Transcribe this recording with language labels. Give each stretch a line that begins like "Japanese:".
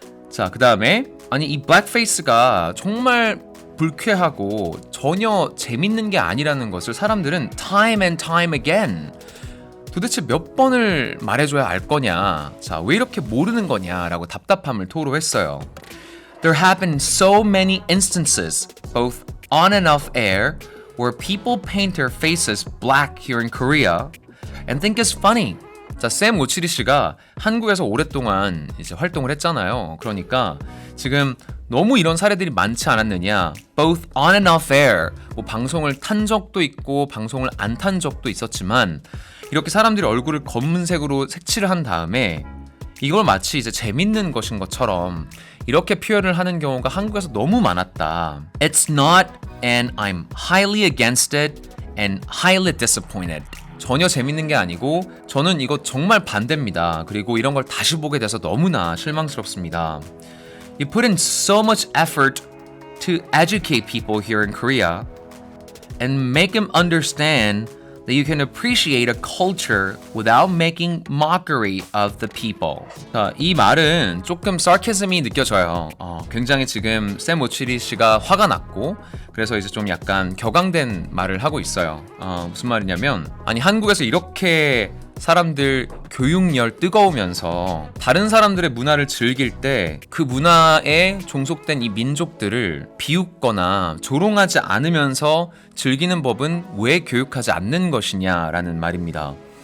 Korean: 자, 그 다음에 아니 이 블랙페이스가 정말 불쾌하고 전혀 재밌는 게 아니라는 것을 사람들은
English: time and time again
Korean: 도대체 몇 번을 말해줘야 알 거냐, 자, 왜 이렇게 모르는 거냐라고 답답함을 토로했어요.
English: There have been so many instances, both on and off air, where people paint their faces black here in Korea and think it's funny.
Korean: 자, 샘 오치리 씨가 한국에서 오랫동안 이제 활동을 했잖아요. 그러니까 지금 너무 이런 사례들이 많지 않았느냐.
English: Both on and off air.
Korean: 뭐 방송을 탄 적도 있고 방송을 안 탄 적도 있었지만 이렇게 사람들이 얼굴을 검은색으로 색칠을 한 다음에 이걸 마치 이제 재밌는 것인 것처럼 이렇게 표현을 하는 경우가 한국에서 너무 많았다.
English: It's not and I'm highly against it and highly disappointed.
Korean: 전혀 재밌는 게 아니고 저는 이거 정말 반대입니다. 그리고 이런 걸 다시 보게 돼서 너무나 실망스럽습니다.
English: You put in so much effort to educate people here in Korea and make them understand that you can appreciate a culture without making mockery of the people.
Korean: 자, 이 말은 조금 sarcasm이 느껴져요. 굉장히 지금 샘 오치리 씨가 화가 났고 그래서 이제 좀 약간 격앙된 말을 하고 있어요. 무슨 말이냐면 아니 한국에서 이렇게 사람들 교육열 뜨거우면서 다른 사람들의 문화를 즐길 때 그 문화에 종속된 이 민족들을 비웃거나 조롱하지 않으면서 즐기는 법은 왜 교육하지 않는 것이냐라는 말입니다.